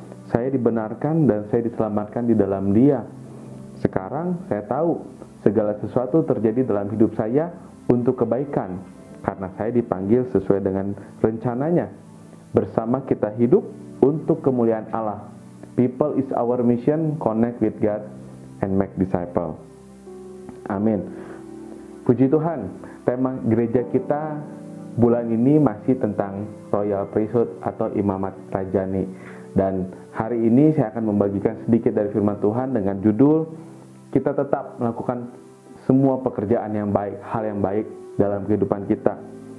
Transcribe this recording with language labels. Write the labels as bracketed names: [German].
[Indonesian] Saya dibenarkan dan saya diselamatkan di dalam Dia. Sekarang saya tahu segala sesuatu terjadi dalam hidup saya untuk kebaikan, karena saya dipanggil sesuai dengan rencananya. Bersama kita hidup untuk kemuliaan Allah. [English] People is our mission, connect with God and make disciple. [Indonesian] Amin. Puji Tuhan. Tema gereja kita bulan ini masih tentang Royal Priesthood atau Imamat Rajani. Dan hari ini saya akan membagikan sedikit dari firman Tuhan dengan judul kita tetap melakukan semua pekerjaan yang baik, hal yang baik dalam kehidupan kita.